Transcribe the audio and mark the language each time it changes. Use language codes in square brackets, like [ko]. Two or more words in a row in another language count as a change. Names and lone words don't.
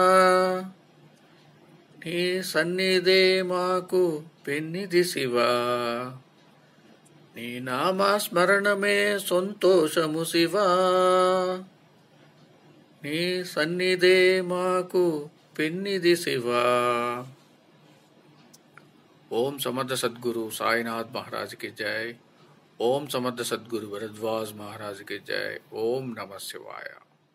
[te] నీ సన్నిధే మాకు పెన్నిధి శివా. నీ నామస్మరణమే సంతోషము శివా. నీ సన్నిధే మాకు పెన్నిధి శివా. [hi] ओम समर्थ सद्गुरु साईनाथ महाराज की जय। ओम समर्थ सद्गुरु भरद्वाज महाराज की जय। ओम नमः शिवाय।